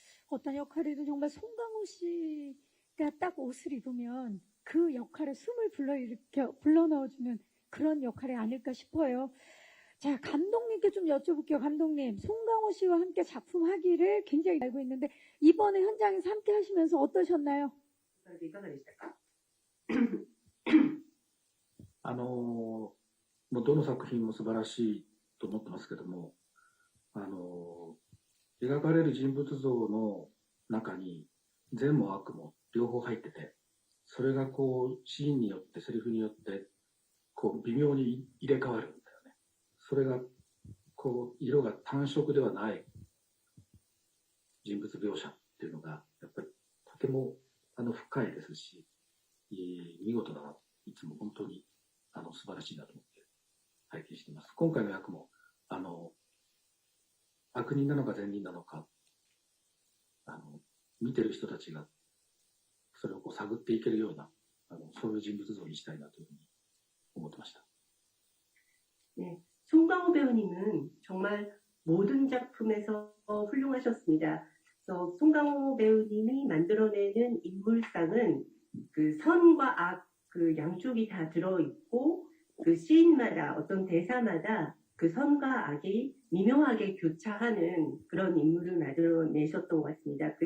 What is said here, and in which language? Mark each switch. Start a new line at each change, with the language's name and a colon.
Korean: 어떤 역할이든 정말 송강호 씨가 딱 옷을 입으면 그 역할에 숨을 불러 넣어주는 그런 역할이 아닐까 싶어요. 자, 감독님께 좀 여쭤볼게요. 감독님, 송강호 씨와 함께 작품하기를 굉장히 알고 있는데 이번에 현장에서 함께 하시면서 어떠셨나요?
Japanese: いかがでしたか？もうどの作品も素晴らしいと思ってますけども、描かれる人物像の中に善も悪も両方入ってて、それがこうシーンによってセリフによってこう微妙に入れ替わるんだよね。それがこう色が単色ではない人物描写っていうのがやっぱりとても深いですし、見事だなといつも本当に素晴らしいなと思って拝見しています。今回の役も、悪人なのか善人なのか、見てる人たちがそれをこう探っていけるような、そういう人物像にしたいなというふうに思ってました。
Korean: 네, 송강호 배우님은 정말 모든 작품에서 훌륭하셨습니다. 그래서 송강호 배우님이 만들어내는 인물상은 그 선과 악, 그 양쪽이 다 들어있고 그 시인마다 어떤 대사마다 그 선과 악이 미묘하게 교차하는 그런 인물을 만들어내셨던 것 같습니다.